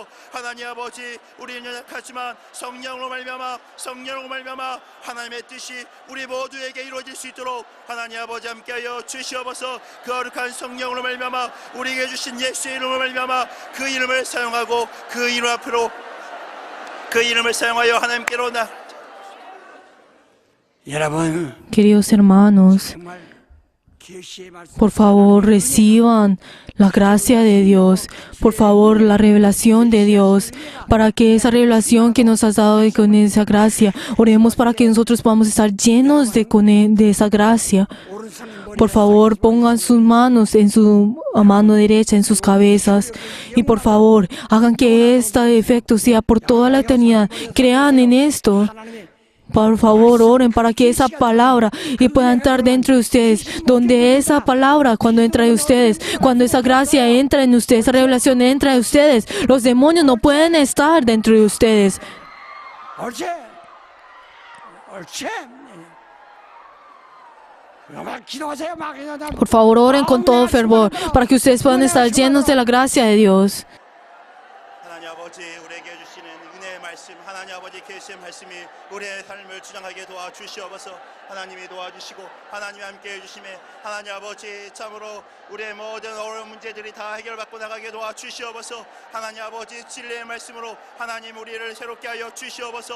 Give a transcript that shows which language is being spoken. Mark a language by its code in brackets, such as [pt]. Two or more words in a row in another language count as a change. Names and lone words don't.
[ko] 하나님 아버지 우리는 연약하지만 성령으로 말미암아 하나님의 뜻이 우리 모두에게 이루어질 수 있도록 하나님 아버지 함께하여 주시옵소서. 그 거룩한 성령으로 말미암아 우리에게 주신 예수의 이름으로 말미암아 그 이름을 사용하고 그 이름 앞으로 그 이름을 사용하여 하나님께로 나. 여러분 [es] Queridos hermanos, [ko] 정말 계시의 말씀 [es] por favor, reciban la gracia de Dios. Por favor, la revelación de Dios. Para que esa revelación que nos has dado y con esa gracia, oremos para que nosotros podamos estar llenos de esa gracia. Por favor, pongan sus manos en su mano derecha, en sus cabezas. Y por favor, hagan que este efecto sea por toda la eternidad. Crean en esto. Por favor, oren para que esa palabra pueda entrar dentro de ustedes. Donde esa palabra, cuando entra en ustedes, cuando esa gracia entra en ustedes, esa revelación entra en ustedes, los demonios no pueden estar dentro de ustedes. [ko] 옳지 옳지 막 기도하세요. 막 그냥 [es] Por favor, oren con todo fervor para que ustedes puedan estar llenos de la gracia de Dios. [ko] 하나님 아버지 우리에게 주시는 은혜의 말씀 하나님 아버지 계시의 말씀이 우리의 삶을 주장하게 도와주시옵소서. 하나님이 도와주시고 하나님이 함께 해주심에 하나님 아버지 참으로 우리의 모든 어려운 문제들이 다 해결받고 나가게 도와주시옵소서. 하나님 아버지 진리의 말씀으로 하나님 우리를 새롭게 하여 주시옵소서.